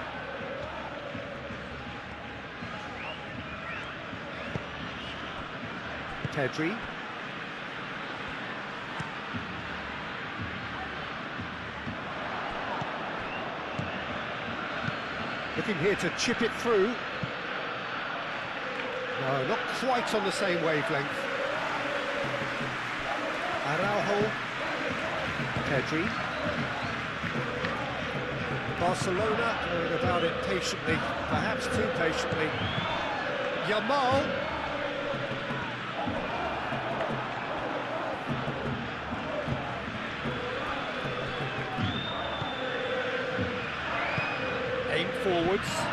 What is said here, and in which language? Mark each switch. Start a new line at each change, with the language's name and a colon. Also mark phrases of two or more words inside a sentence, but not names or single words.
English: Pedri. Looking here to chip it through. No, not quite on the same wavelength. Araujo. Pedri. Barcelona going about it patiently, perhaps too patiently. Yamal. Aim forwards.